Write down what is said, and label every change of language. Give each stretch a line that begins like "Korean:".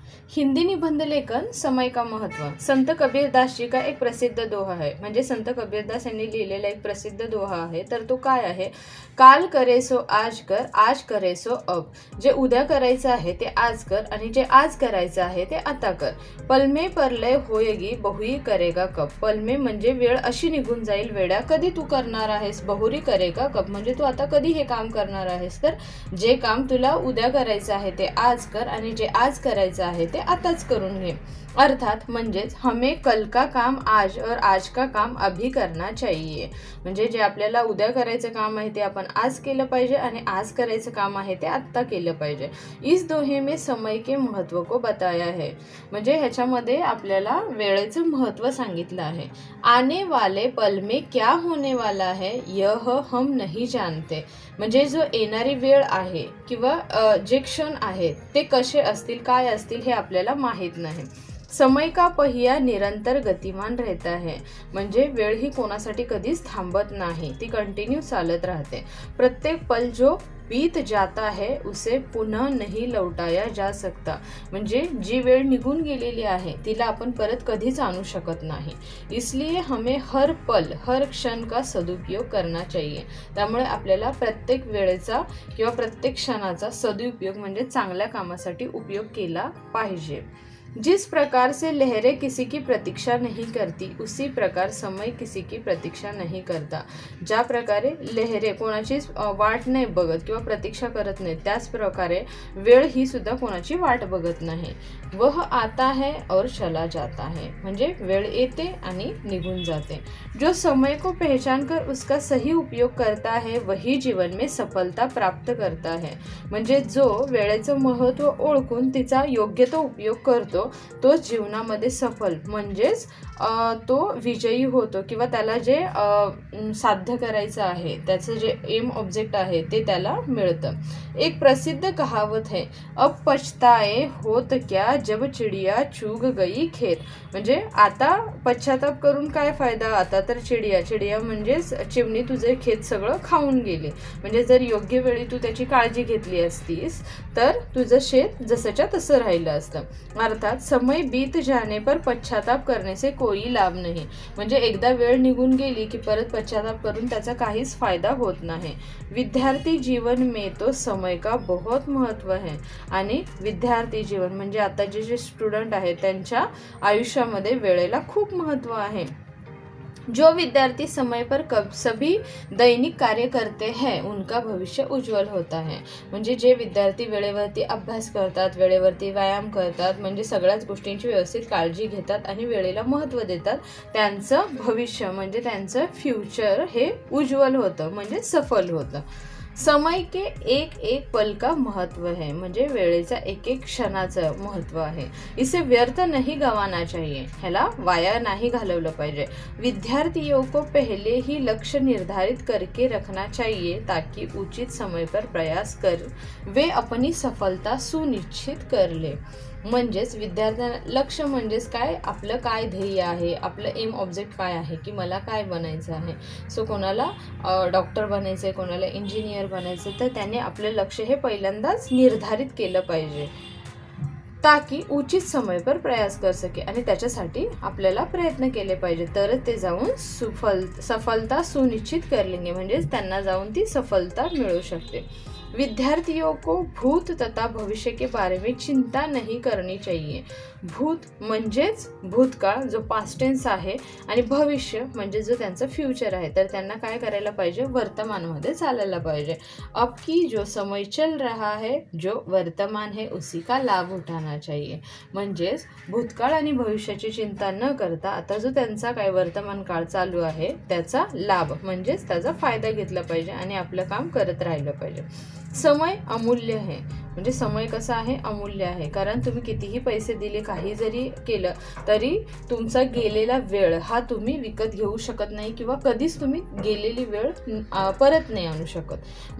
Hindi: हिंदी निबंध लेखन समय का महत्व। संत कबीरदास जी का एक प्रसिद्ध दोहा है,
Marathi: म्हणजे संत कबीरदास यांनी लिहिलेला एक प्रसिद्ध दोहा आहे। तर तो काय आहे?
Hindi: काल करे सो आज कर, आज करे सो अब।
Marathi: जे उद्या करायचं आहे ते आज कर आणि जे आज करायचं आहे ते आता कर।
Hindi: पलमे परलय होयगी बहुई करेगा कब।
Marathi: पलमे म्हणजे वेळ अशी निघून जाईल वेड्या, कधी तू करणार आहेस।
Hindi: बहुरी करेगा कब
Marathi: म्हणजे तू आता कधी हे काम करणार आहेस। तर जे काम तुला उद्या करायचं आहे ते आज कर आणि जे आज करायचं आहे ते आताच करून घे।
Hindi: अर्थात म्हणजेच हमें कल का काम आज और आज का काम अभी करना चाहिए।
Marathi: म्हणजे जे आपल्याला उद्या करायचं काम आहे ते आपण आज केलं पाहिजे आणि आज करायचं काम आहे ते आत्ता केलं पाहिजे।
Hindi: इस दोहे में समय के महत्व को बताया है।
Marathi: म्हणजे ह्याच्यामध्ये आपल्याला वेळेचं महत्व सांगितलं आहे।
Hindi: आने वाले पल में क्या होने वाला है यह हम नहीं जानते।
Marathi: म्हणजे जो येणारी वेळ आहे किंवा जे क्षण आहेत ते कसे असतील काय असतील हे आपल्याला माहित नाही।
Hindi: समय का पहिया निरंतर गतिमान रहता है।
Marathi: म्हणजे वेळ ही कोणासाठी कधीच थांबत नाही, ती कंटिन्यू चालत राहते।
Hindi: प्रत्येक पल जो बीत जाता है उसे पुनः नहीं लौटाया जा सकता।
Marathi: म्हणजे जी वेळ निघून गेलेली आहे तिला आपण परत कधीच आणू शकत नाही।
Hindi: इसलिए हमें हर पल हर क्षण का सदुपयोग करना चाहिए।
Marathi: त्यामुळे आपल्याला प्रत्येक वेळेचा किंवा प्रत्येक क्षणाचा सदुपयोग म्हणजे चांगल्या कामासाठी उपयोग केला पाहिजे।
Hindi: जिस प्रकार से लहरें किसी की प्रतीक्षा नहीं करती उसी प्रकार समय किसी की प्रतीक्षा नहीं करता।
Marathi: ज्या प्रकारे लहरे कोणाची वाट नाही बघत किंवा प्रतीक्षा करत नाही त्याच प्रकारे वेळ ही सुद्धा कोणाची वाट बघत नाही।
Hindi: वह आता है और चला जाता है
Marathi: म्हणजे वेळ येते आणि निघून जाते।
Hindi: जो समय को पहचान कर उसका सही उपयोग करता है वही जीवन में सफलता प्राप्त करता है।
Marathi: म्हणजे जो वेळेचं महत्त्व ओळखून तिचा योग्य तो उपयोग करतो तो जीवनामध्ये सफल म्हणजेच तो विजयी होतो किंवा त्याला जे साध्य करायचं आहे त्याचं जे एम ऑब्जेक्ट आहे ते त्याला मिळतं।
Hindi: एक प्रसिद्ध कहावत है, अब पछताए होत क्या जब चिड़िया चुग गई खेत।
Marathi: म्हणजे आता पश्चाताप करून काय फायदा, आता तर चिडिया म्हणजेच चिमणी तुझे खेत सगळं खाऊन गेले। म्हणजे जर योग्य वेळी तू त्याची काळजी घेतली असतीस तर तुझं शेत जसंच्या तसं राहिलं असतं।
Hindi: अर्थात समय बीत जाने पर पश्चाताप करने से कोई लाभ नहीं।
Marathi: म्हणजे एकदा वेळ निघून गेली की परत पश्चाताप करून त्याचा काहीच फायदा होत नाही।
Hindi: विद्यार्थी जीवन में तो समय का बहुत महत्व है।
Marathi: आणि विद्यार्थी जीवन म्हणजे आता जे स्टुडंट आहेत त्यांच्या आयुष्यामध्ये वेळेला खूप महत्व आहे।
Hindi: जो विद्यार्थी समय पर सभी दैनिक कार्य करते हैं उनका भविष्य उज्जवल होता है।
Marathi: म्हणजे जे विद्यार्थी वेळेवरती अभ्यास करतात, वेळेवरती व्यायाम करतात, म्हणजे सगळ्याच गोष्टींची व्यवस्थित काळजी घेतात आणि वेळेला महत्त्व देतात त्यांचं भविष्य म्हणजे त्यांचं फ्युचर हे उज्ज्वल होतं म्हणजे सफल होतं।
Hindi: समय के एक एक पल का महत्व है।
Marathi: म्हणजे वेळेचा एक एक क्षणाचं महत्व आहे।
Hindi: इसे व्यर्थ नहीं गंवाना चाहिए।
Marathi: ह्याला वाया नाही घालवलं पाहिजे।
Hindi: विद्यार्थियों को पहले ही लक्ष्य निर्धारित करके रखना चाहिए ताकि उचित समय पर प्रयास कर वे अपनी सफलता सुनिश्चित कर ले।
Marathi: म्हणजेच विद्यार्थ्यांना लक्ष्य म्हणजेच काय, आपलं काय ध्येय आहे, आपलं एम ऑब्जेक्ट काय आहे की मला काय बनायचं आहे। सो कोणाला डॉक्टर बनायचं आहे, कोणाला इंजिनियर बनायचं, तर त्याने आपलं लक्ष्य हे पहिल्यांदाच निर्धारित केलं पाहिजे
Hindi: ताकि उचित समय पर प्रयास कर सके।
Marathi: आणि त्याच्यासाठी आपल्याला प्रयत्न केले पाहिजे तरच ते जाऊन
Hindi: सफलता सुनिश्चित कर लेंगे
Marathi: म्हणजेच त्यांना जाऊन ती सफलता मिळू शकते।
Hindi: विद्यार्थियों को भूत तथा भविष्य के बारे में चिंता नहीं करनी चाहिए।
Marathi: भूत म्हणजेच भूतकाळ जो पास्ट टेन्स आहे आणि भविष्य म्हणजे जो त्यांचं फ्युचर आहे, तर त्यांना काय करायला पाहिजे, वर्तमानमध्ये चालायला पाहिजे।
Hindi: अब की जो समय चल रहा है जो वर्तमान है उसी का लाभ उठाना चाहिए।
Marathi: म्हणजेच भूतकाळ आणि भविष्याची चिंता न करता आता जो त्यांचा काय वर्तमान काळ चालू आहे त्याचा लाभ म्हणजेच त्याचा फायदा घेतला पाहिजे आणि आपलं काम करत राहिलं पाहिजे।
Hindi: समय अमूल्य है।
Marathi: म्हणजे समय कसा आहे, अमूल्य आहे। कारण तुम्ही कितीही पैसे दिले, काही जरी केलं तरी तुमचा गेलेला वेळ हा तुम्ही विकत घेऊ शकत नाही किंवा कधीच तुम्ही गेलेली वेळ परत नाही आणू शकत।